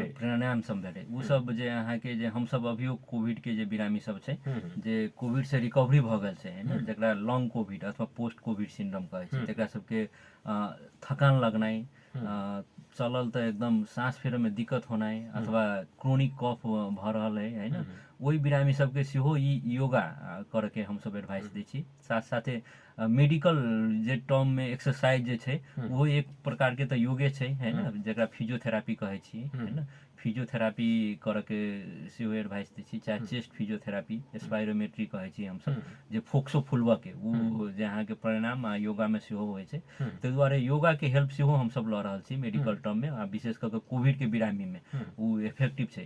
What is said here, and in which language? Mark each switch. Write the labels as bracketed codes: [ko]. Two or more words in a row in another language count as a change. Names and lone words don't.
[mai] प्राणायाम सब भेलै, ओ सब जे अहाँके जे हमसब अभियो कोविड के जे बिरामी सब छै जे कोविड से रिकवरी भऽ गेल छै ने, जकरा [en] long covid [mai] अथवा [en] post covid syndrome [mai] कहै छै, तकरा सबके थकान लगनाइ, चलल तऽ एकदम साँस फेरैमे दिक्कत होनाइ, अथवा [en] chronic cough [mai] भऽ रहल है होइन, ओहि बिरामी सबके सेहो ई योगा करके हमसब एडवाइस दै छी। साथ साथे मेडिकल जे टर्ममे एक्सरसाइज जे छै ओहो एक प्रकारके तऽ योगे छै है न, जकरा फिजियोथेरापी कहै छियै है न, फिजियोथेरापी करके सेहो एडवाइस दै छी, चाहे [en] chest physiotherapy, [mai] स्पाइरोमेट्री कहै छी हमसब, जे फोक्सो फुलबऽके ओ जे अहाँके प्राणायाम आ योगामे सेहो होइ छै, ताहि दुआरे योगाके हेल्प सेहो हमसब लऽ रहल छी [en] medical term, [mai] आ विशेष कऽ कऽ कोविडके बिरामीमे ओ इफेक्टिव छै।